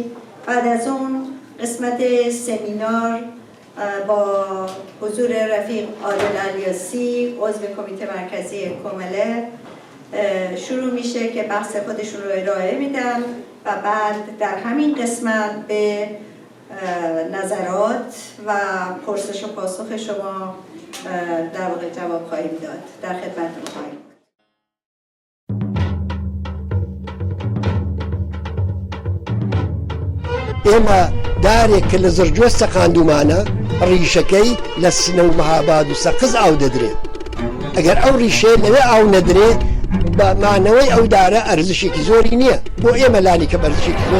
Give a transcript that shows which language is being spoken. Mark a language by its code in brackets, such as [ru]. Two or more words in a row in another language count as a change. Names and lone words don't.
[fa] بعد از اون قسمت سمینار با حضور رفیق عادل الیاسی عضو کمیته مرکزی کمله شروع میشه که بحث خودشون رو ارائه میدن و بعد در همین قسمت به نظرات و پرسش و پاسخ شما در واقع جواب خواهیم داد. در خدمتتون خواهیم. [ckb] ئێمە دارێک کە لە زرجۆستە قاندومانە ڕیشەکەی لە سنە و مەهاباد و سەقز ئاو دەدرێت. ئەگەر ئەو ڕیشێ لەوێ ئاو نەدرێ بە مانەوەی ئەو دارە ئەرزشێکی زۆری نییە بۆ ئێمە لانی کە بەرزشێکی زۆر